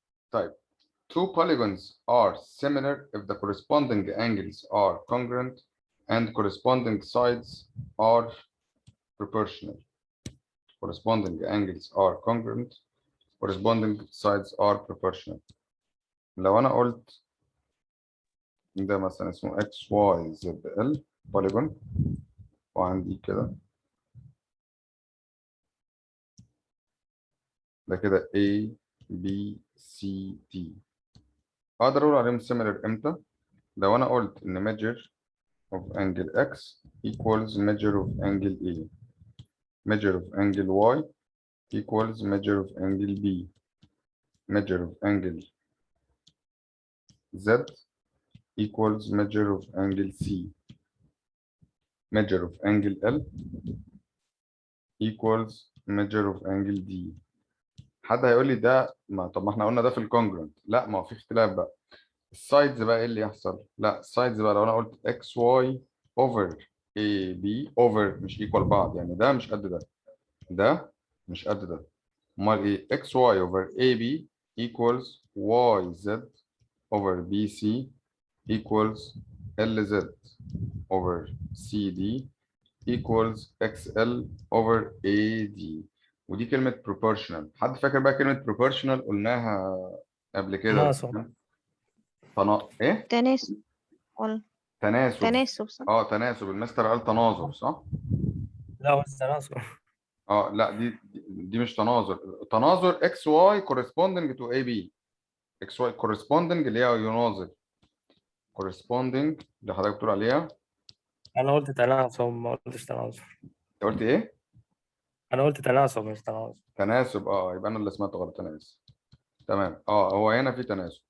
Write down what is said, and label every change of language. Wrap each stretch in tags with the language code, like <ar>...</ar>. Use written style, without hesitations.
<en>طيب two polygons are similar if the corresponding angles are congruent and corresponding sides are proportional. corresponding angles are congruent, corresponding sides are proportional.</en> <ar>لو أنا قلت ده مثلا اسمه XYZL polygon وعندي كده ده كده A B C D، اقدر اقول عليهم similar امتى؟ لو انا قلت ان measure</ar> <en>of angle X equals measure of angle A. Measure of angle Y equals measure of angle B. Measure of angle Z equals measure of angle C. Measure of angle L equals measure of angle D.</en> <ar>حد هيقول لي ده طب ما احنا قلنا ده في الكونجرنت. لا، ما هو في اختلاف بقى. السايدز بقى ايه اللي يحصل؟ لا، السايدز بقى لو انا قلت</ar> <en>X Y over A B over</en> <ar>مش ايكوال بعض، يعني ده مش قد ده، ده مش قد ده. امال ايه؟</ar> <en>X Y over A B equals Y Z over B C equals L Z over C D equals XL over AD.</en> <ar>ودي كلمة proportional. حد فاكر بقى كلمة proportional قلناها قبل كده؟ تناسب. ايه؟ تناسب ولا تناسب. تناسب صح؟ تناسب. المستر قال تناظر صح؟ لا هو التناسب. لا، دي مش تناظر.</ar> <en>تناظر XY corresponding to AB.</en> <ar>XY corresponding اللي هي يناظر. corresponding اللي حضرتك بتقول عليها. انا قلت تناسب ما قلتش تناسب. انت قلت ايه؟ انا قلت تناسب مش تناسب. تناسب. يبقى انا اللي سمعت غلط. انا اسف. تمام. هو هنا في تناسب.</ar>